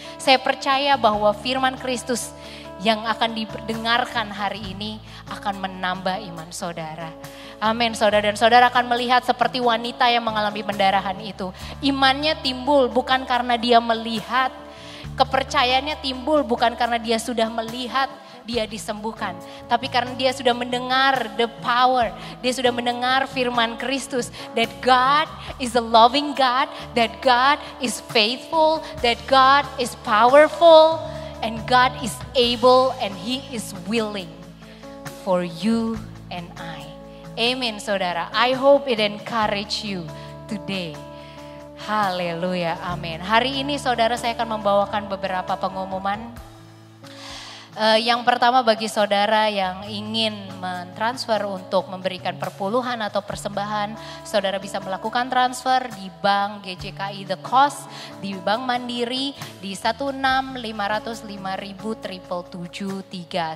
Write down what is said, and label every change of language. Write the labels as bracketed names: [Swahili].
[Indonesian] Saya percaya bahwa firman Kristus yang akan didengarkan hari ini akan menambah iman saudara. Amin saudara, dan saudara akan melihat seperti wanita yang mengalami pendarahan itu. Imannya timbul bukan karena dia melihat, kepercayaannya timbul bukan karena dia sudah melihat dia disembuhkan. Tapi karena dia sudah mendengar [English] the power, [Indonesian] dia sudah mendengar firman Kristus. [English] That God is a loving God, that God is faithful, that God is powerful, and God is able and He is willing for you and I. [Indonesian] Amin saudara, [English] I hope it encourage you today. [Indonesian] Haleluya, amin. Hari ini saudara saya akan membawakan beberapa pengumuman. Yang pertama bagi saudara yang ingin mentransfer untuk memberikan perpuluhan atau persembahan, saudara bisa melakukan transfer di Bank GJKI The Cost, di Bank Mandiri di 16505773.